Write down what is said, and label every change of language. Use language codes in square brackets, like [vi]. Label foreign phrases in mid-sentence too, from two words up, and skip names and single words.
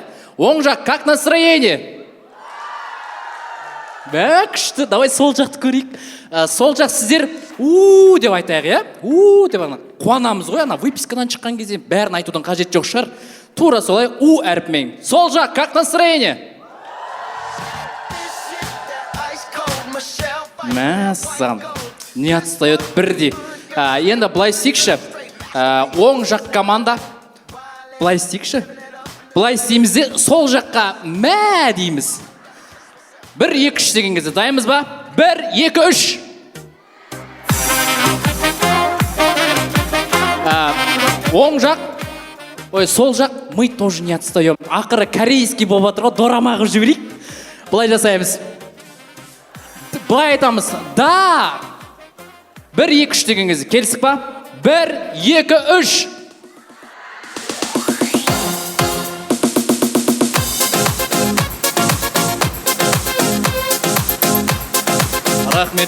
[kk] Оң жақ, [ru] как настроение? [kk] Бә, күшті, давай сол жақты көрейік. Сол жақ сіздер деп айтайық, иә? Деп қуанамыз ғой, ана выпискадан шыққан кезде бәрін айтудың қажет жоқ шығар. Тура солай әріпмен. Сол жақ, [ru] как настроение? [kk] Мәссам, [ru] не отстает [kk] бірдей. Енді былай істейікші. Оң жақ команда. Былай істейікші. Былай істейміз де сол жаққа мә дейміз. 1, 2, 3 деген кезде дайынбыз ба? 1, 2, 3. Оң жақ, сол жақ, [ru] мы тоже не отстаем. [kk] Ақыры корейский болып жатыр ғой, дорама қылып жіберейік. Былай жасаймыз. Былай айтамыз. Да. 1, 2, 3 деген кезде келістік па? 1, 2, 3. Рахмет.